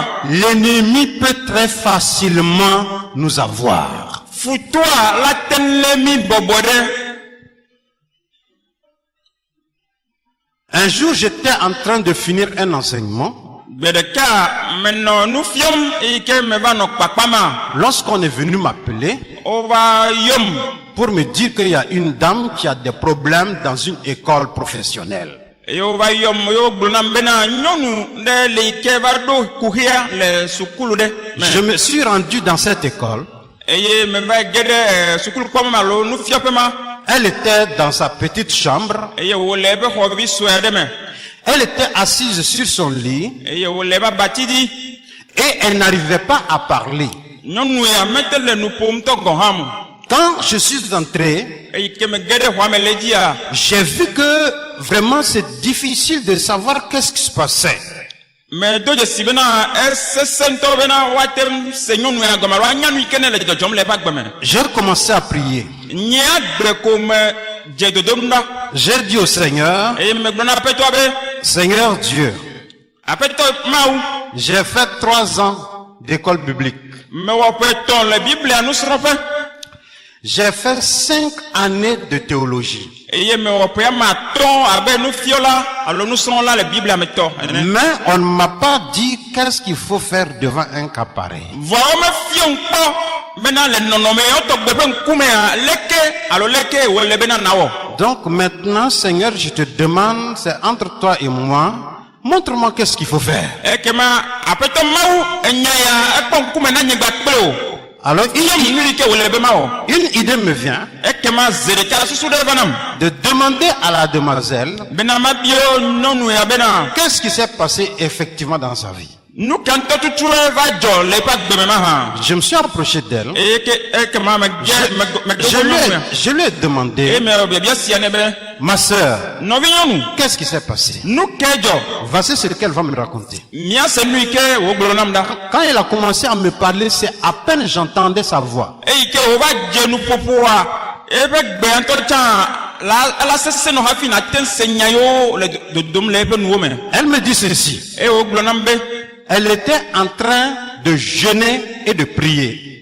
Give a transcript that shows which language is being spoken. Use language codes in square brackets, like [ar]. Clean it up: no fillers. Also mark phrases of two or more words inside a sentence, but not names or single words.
[fr] l'ennemi peut très facilement nous avoir. [ee] Futoa la te le mi bɔbɔ ɖe. [fr] Un jour, j'étais en train de finir un enseignement. [ee] Gbe ɖeka menɔ nu fiɔm eyi ke me va nɔ kpakpa ma. [fr] Lorsqu'on est venu m'appeler [ee] Wova yom. [fr] pour me dire qu'il y a une dame qui a des problèmes dans une école professionnelle. [ee] Eye wova yom yo gblɔ nam bena nyɔnu ɖe le yi ke va ɖo kuxia le sukulu ɖe. [fr] Je me suis rendu dans cette école. [ee] Eye me va ge ɖe sukulukpɔmɔ me alo nufiaƒe ma. [fr] Elle était dans sa petite chambre. [ee] Eye wole ebe xɔ vi sue aɖe me. [fr] Elle était assise sur son lit [ee] Eye wole ebe abati dzi. [fr] et elle n'arrivait pas à parler. [ee] Nyɔnu ya mete le nu ƒom tɔ gɔ hã mo. [fr] Quand je suis entré, [ee] Eyi ke me ge ɖe xɔa me le dzia. [fr] j'ai vu que vraiment c'est difficile de savoir qu'est-ce qui se passait. [ee] Me do dzesi bena esese ŋutɔ bena woate ŋu se nyɔnu ya gɔme alo anya nu yi ke ne le dzɔdzɔm le eƒe agbe me. [fr] J'ai recommencé à prier. [ee] Nye agbe ko me dze dodom ɖa. [fr] J'ai dit au Seigneur, [ee] Eye me gblɔ na aƒetɔa be [fr] Seigneur Dieu, [ee] aƒetɔ Mawu [fr] j'ai fait 3 ans d'école biblique. [ee] mewɔ ƒe etɔ̃ le Biblia nusrɔ̃ƒe. [fr] J'ai fait 5 années de théologie. [ee] Eye mewɔ ƒe ame atɔ̃ abe nufiɔla alo nusrɔ̃la le Biblia me tɔ ene. [fr] Mais on ne m'a pas dit qu'est-ce qu'il faut faire devant un cas pareil. [ee] Vɔwo mefio ŋkpɔ bena le nɔnɔme yawo tɔgbe ƒe ŋkumea leke alo leke wole bena nawɔ. [fr] Donc maintenant, Seigneur, je te demande, c'est entre toi et moi, montre-moi qu'est-ce qu'il faut faire. [ee] Ekema aƒetɔ Mawu enya ya ekpɔ ŋkume na nyigba kple o. [fr] Alors [ee] Iye nu yi ke wole be mawɔ. [fr] une idée me vient [ee] Ekema ze ɖeka susu ɖe va nam. [fr] de demander à la demoiselle [ee] Bena mabio nyɔnu ya bena [fr] qu'est-ce qui s'est passé effectivement dans sa vie. [ee] nu ka ŋutɔ tutu ɖe va dzɔ le eƒe agbe me ma hã. [fr] Je me suis approché d'elle. [ee] Eye ke ekema me [fr] Je lui ai demandé, [ee] Eye me biabia sia ne be [fr] ma sœur, [ee] nɔvi nyɔnu [fr] qu'est-ce qui s'est passé? [ee] nu ke dzɔ. [fr] Voici ce qu'elle va me raconter. [ee] Miase nu yi ke wo gblɔ nam ɖa. [fr] Quand elle a commencé à me parler, c'est à peine j'entendais sa voix. [ee] Eyi ke wo va dze nuƒoƒoa eƒe gbe ŋutɔ tsã la sese no hafi na ten senya yo le dodom le pe nuwo me. [fr] Elle me dit ceci. [ee] E o glo nambe. [fr] Elle était en train de jeûner et de prier.